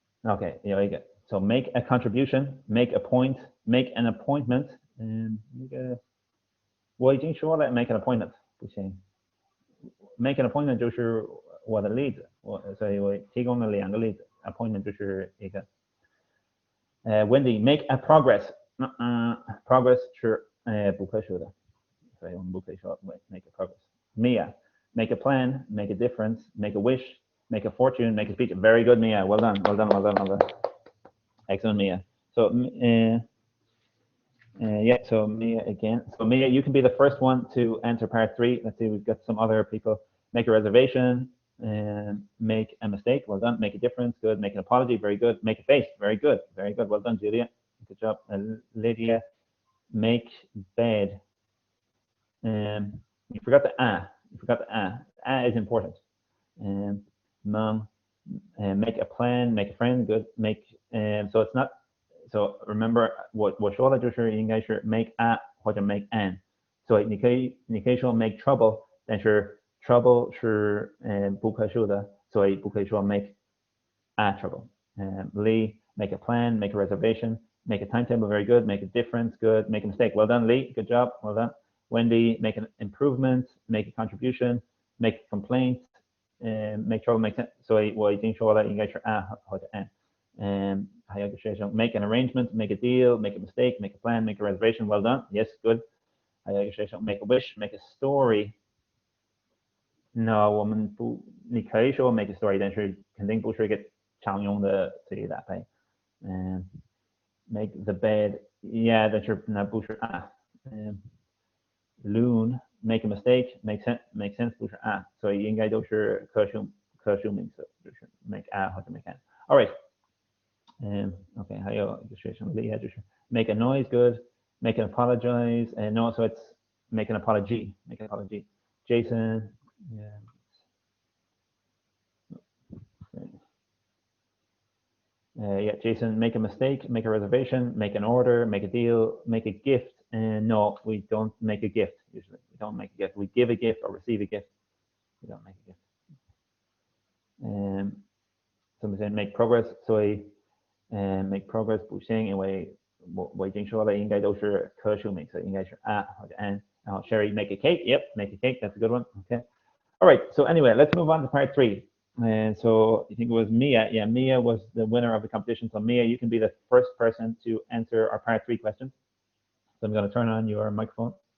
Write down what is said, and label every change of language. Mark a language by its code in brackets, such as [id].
[en] OK， [zh] 有一个 [en] ，So make a contribution, make a point, make an appointment。 [zh] 那个我已经说了 [en] make an appointment [zh] 不行 ，make an appointment 就是我的例子，所以我提供了2个例子 ，appointment 就是一个。 [en] Wendy make a progress，progress [zh] 是不可数的，所以我们不可以说 [en] make a progress。Mia make a plan, make a difference, make a wish, make a fortune, make a speech. Very good, Mia. Well done. Excellent, Mia. So, yeah, so Mia again. So Mia, you can be the first one to enter part 3. Let's see, we've got some other people. Make a reservation, make a mistake. Well done. Make a difference. Good. Make an apology. Very good. Make a face. Very good. Well done, Julia. Good job. Lydia, make bed. You forgot the A is important. Mom, make a plan, make a friend. Good. Make so it's not. So remember [zh] 我说的就是应该是 make a 或者 make an。所以你可以说 [en] make trouble， [zh] 但是 trouble 是不可数的，所以不可以说 [en] make a trouble。 Lee, make a plan, make a reservation, make a timetable. Very good. Make a difference. Good. Make a mistake. Well done, Lee. Good job. Well done. Wendy, make an improvement, make a contribution, make a complaint, make trouble, make sense. [zh] 所以我已经说了，应该是 a 或者 an。还有一个学生 [en] make an arrangement, make a deal, make a mistake, make a plan, make a reservation. Well done. Yes, good. [zh] 还有一个学生 [en] make a wish, make a story. [zh] No, 我们不，你可以说 [en] make a story， [zh] 但是肯定不是一个常用的词语搭配。 [en] Make the bed, yeah， [zh] 但是那不是 a。 Loon, [en] make a mistake, make sense [zh] 不是 a， 所以应该都是可数名词，就是 make a 或者 make an。 [en] All right. [zh] OK， 还有一个学生厉害就是 [en] make a noise. Good. Make an apologize. No, so it's make an apology. Make an apology. Jason, yeah. Yeah, Jason, make a mistake, make a reservation, make an order, make a deal, make a gift. And no, we don't make a gift usually. We don't make a gift. We give a gift or receive a gift. We don't make a gift. Somebody said make progress. [zh] 所以 [en] make progress [zh] 不行，因为我已经说了，应该都是可数名词，应该是 a 或者 an。然后 [en] Sherry, make a cake. Yep, make a cake. That's a good one. Okay. All right. So anyway, let's move on to part 3. And so I think it was Mia. Yeah, Mia was the winner of the competition. So Mia, you can be the first person to answer our part 3 questions. So I'm going to turn on your microphone.